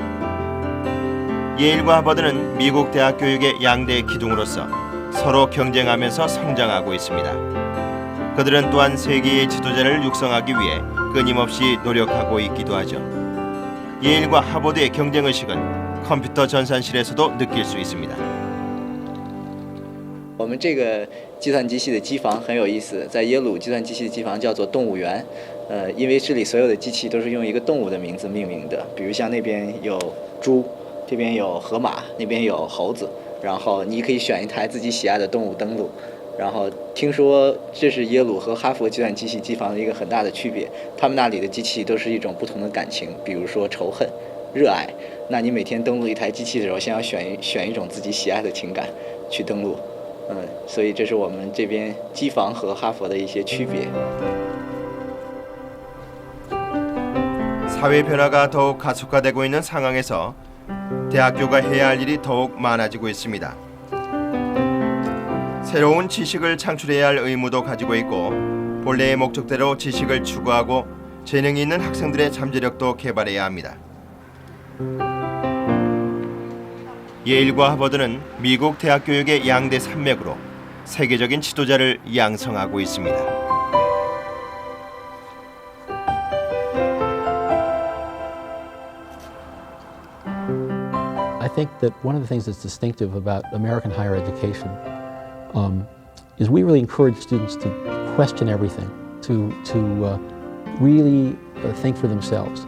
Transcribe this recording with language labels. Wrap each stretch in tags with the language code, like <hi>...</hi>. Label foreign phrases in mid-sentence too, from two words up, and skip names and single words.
<ko>예일과 하버드는 미국 대학 교육의 양대 기둥으로서 서로 경쟁하면서 성장하고 있습니다. 그들은 또한 세계의 지도자를 육성하기 위해 끊임없이 노력하고 있기도 하죠. 예일과 하버드의 경쟁의식은 컴퓨터 전산실에서도 느낄 수 있습니다.</ko> <zh>我们这个计算机系的机房很有意思，在耶鲁计算机系的机房叫做动物园，因为这里所有的机器都是用一个动物的名字命名的，比如像那边有猪，这边有河马，那边有猴子，然后你可以选一台自己喜爱的动物登录。然后听说这是耶鲁和哈佛计算机系机房的一个很大的区别，他们那里的机器都是一种不同的感情，比如说仇恨、热爱。那你每天登录一台机器的时候，先要选一种自己喜爱的情感去登录。所以这是我们这边机房和哈佛的一些区别。</zh> <ko>사회 변화가 더욱 가속화되고 있는 상황에서 대학교가 해야 할 일이 더욱 많아지고 있습니다. 새로운 지식을 창출해야 할 의무도 가지고 있고 본래의 목적대로 지식을 추구하고 재능이 있는 학생들의 잠재력도 개발해야 합니다. 예일과 하버드는 미국 대학 교육의 양대 산맥으로 세계적인 지도자를 양성하고 있습니다.</ko> <en>I think that one of the things that's distinctive about American higher education is we really encourage students to question everything, to really think for themselves.</en>